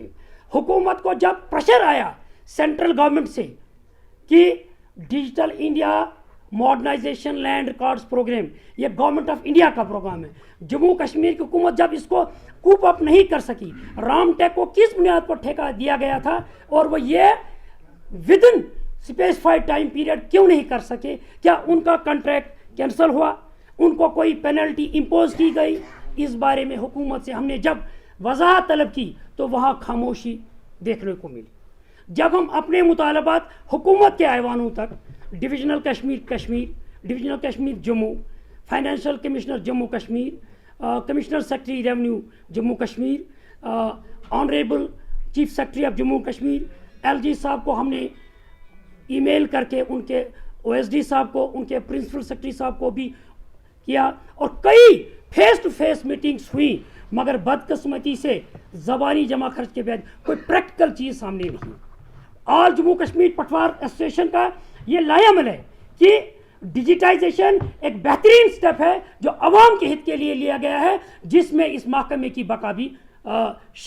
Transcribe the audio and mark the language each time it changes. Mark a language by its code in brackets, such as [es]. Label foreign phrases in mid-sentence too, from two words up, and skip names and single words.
[ur] حکومت کو جب پریشر آیا [en] central government [ur] سے کہ ڈیجیٹل انڈیا ماڈرنائزیشن لینڈ ریکارڈز پروگرام، یہ گورنمنٹ آف انڈیا کا پروگرام ہے، جموں کشمیر کی حکومت جب اس کو [en] cope up [ur] نہیں کر سکی، رام ٹیک کو کس بنیاد پر ٹھیکہ دیا گیا تھا اور وہ یہ [en] within specified time period [ur] کیوں نہیں کر سکے؟ کیا ان کا [en] contract cancel [ur] ہوا؟ ان کو کوئی [en] penalty impose [ur] کی گئی؟ اس بارے میں حکومت سے ہم نے جب وضاحت طلب کی تو وہاں خاموشی دیکھنے کو ملی. جب ہم اپنے مطالبات حکومت کے ایوانوں تک، [en] divisional divisional [ur] کشمیر جموں، [en] financial commissioner [ur] جموں کشمیر، [en] commissioner secretary revenue [ur] جموں کشمیر، [en] honourable chief secretary of [ur] جموں کشمیر ایل جی صاحب کو ہم نے [en] e-mail [ur] کر کے، ان کے او ایس ڈی صاحب کو، ان کے [en] principal secretary [ur] صاحب کو بھی کیا، اور کئی [en] face to face meetings [ur] ہوئی. مگر بدقسمتی سے زبانی جمع خرچ کے بعد کوئی پریکٹیکل چیز سامنے نہیں. آل جموں کشمیر پٹوار ایسوسیشن کا یہ لائحہ ہے کہ ڈیجیٹائزیشن ایک بہترین سٹیپ ہے جو عوام کے ہت کے لیے لیا گیا ہے، جس میں اس محکمے کی بقا بھی شامل ہے.